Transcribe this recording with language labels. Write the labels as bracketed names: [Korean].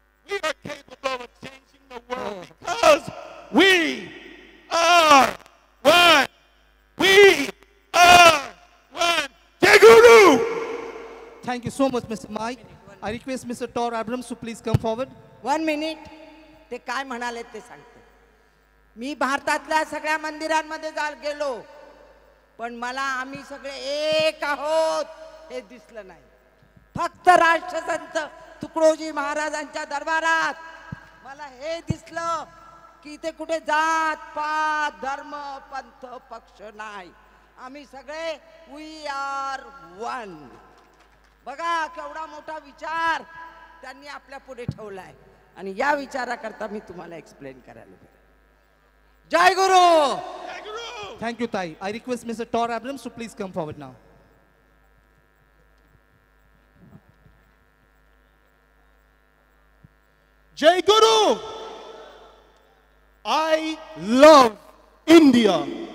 [English] We are capable of changing the world because we are one. We are one. Jai Guru! Thank you so much, Mr. Mike. I request Mr. Tor Abrams to please come forward. [Marathi] 1 minute. ते काय म्हणाले ते सांगते. मी भारतातल्या सगळ्या मंदिरांमध्ये गेलो, पण मला आम्ही सगळे एक आहोत हे दिसलं नाही. फक्त राष्ट्रसंत तुकडोजी महाराजांच्या दरबारात मला हे दिसलं की इथे कुठे जात पात धर्म पंथ पक्ष नाही, आम्ही सगळे वी आर वन. बघा केवढा मोठा विचार त्यांनी आपल्या पुढे ठेवलाय आणि या विचाराकरता मी तुम्हाला एक्सप्लेन करायला पाहिजे. जय गुरु. [English] Thank you, Tai. I request Mr. Tor Abrams to please come forward now. Jai Guru! I love India.